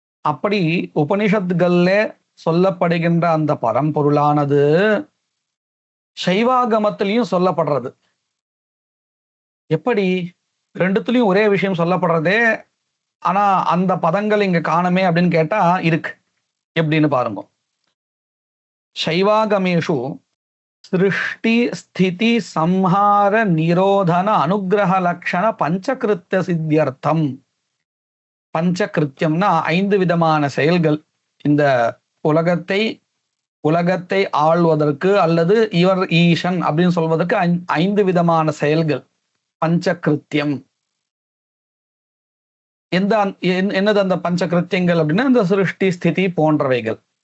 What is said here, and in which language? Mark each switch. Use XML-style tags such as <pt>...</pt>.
<ta>அப்படி உபனிஷத்கள்ல சொல்லப்படுகின்ற அந்த பரம்பொருளானது சைவாகமத்திலையும் சொல்லப்படுறது. எப்படி? ரெண்டுத்துலயும் ஒரே விஷயம் சொல்லப்படுறதே, ஆனா அந்த பதங்கள் இங்க காணுமே அப்படின்னு கேட்டா இருக்கு. எப்படின்னு பாருங்க.</ta> <sa>சைவாகமேஷு सृष्टि स्थिति संहार निरोधन अनुग्रह लक्षण पंचकृत्य सिद्ध्यर्थम.</sa> <ta>पंचकृत्यம்னா 5 விதமான செயல்கள். இந்த உலகத்தை ஆள்வதற்கு அல்லது இவர் ஈசன் அப்படின்னு சொல்வதற்கு 5 விதமான செயல்கள் பஞ்சகிருத்தியம். என்னது அந்த பஞ்சகிருத்தியங்கள் அப்படின்னா, இந்த சிருஷ்டி ஸ்திதி போன்றவைகள்.</ta>